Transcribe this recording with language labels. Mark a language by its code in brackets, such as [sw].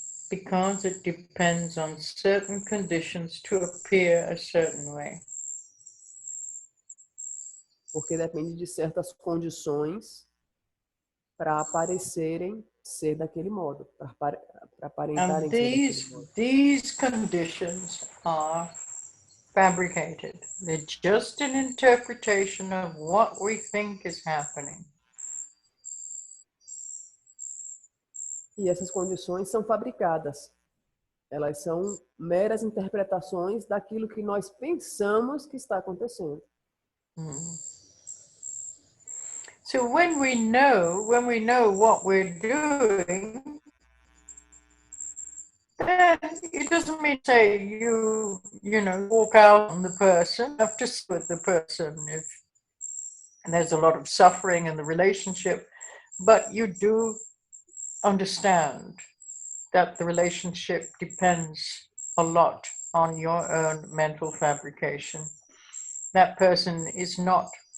[en] Because it depends on certain conditions to appear a certain way. [pt] Porque depende de certas condições para aparecerem ser daquele modo, para aparentarem ser daquele modo. [en] These conditions are fabricated. They're just an interpretation of what we think is happening. [pt] E essas condições são fabricadas. Elas são meras interpretações daquilo que nós pensamos que está acontecendo. [en] So when we know what we're doing, then it doesn't mean say you walk out on the person, you have to sit with the person and there's a lot of suffering in the relationship, but you do understand that the relationship depends a lot on your own mental fabrication. That person is not